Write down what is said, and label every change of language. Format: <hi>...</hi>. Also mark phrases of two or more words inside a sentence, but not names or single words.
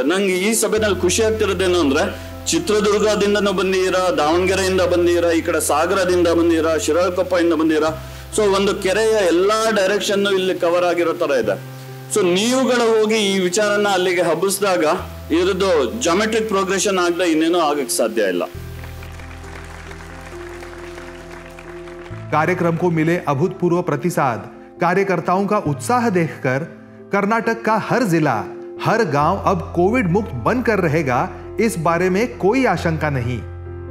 <kn>ನಂಗೆ ಈ ಸಭೆನಲ್ಲಿ ಖುಷಿ ಆಗ್ತಿರೋದೇನು ಅಂದ್ರೆ, ಚಿತ್ರದುರ್ಗದಿಂದನೂ ಬಂದಿರಾ, ದಾವಣಗೆರೆಯಿಂದ ಬಂದಿರಾ, ಈ ಕಡೆ ಸಾಗರದಿಂದ ಬಂದಿರಾ, ಶಿರಾಳಕೊಪ್ಪದಿಂದ ಬಂದಿರಾ. ಸೊ ಒಂದು ಕೆರೆಯ ಎಲ್ಲಾ ಡೈರೆಕ್ಷನ್ ಇಲ್ಲಿ ಕವರ್ ಆಗಿರೋ ತರ ಇದೆ. ಸೊ ನೀವುಗಳು ಹೋಗಿ ಈ ವಿಚಾರನ ಅಲ್ಲಿಗೆ ಹಬ್ಬಿಸಿದಾಗ ಇದ್ರದ್ದು</kn> <en>geometric progression</en> <kn>ಆಗದೆ ಇನ್ನೇನೋ ಆಗಕ್ಕೆ ಸಾಧ್ಯ ಇಲ್ಲ.</kn> <hi>कार्यक्रम को मिले अभूतपूर्व प्रतिसाद, कार्यकर्ताओं का उत्साह देखकर कर्नाटक का हर जिला, हर गांव अब कोविड मुक्त बनकर रहेगा, इस बारे में कोई आशंका नहीं.</hi>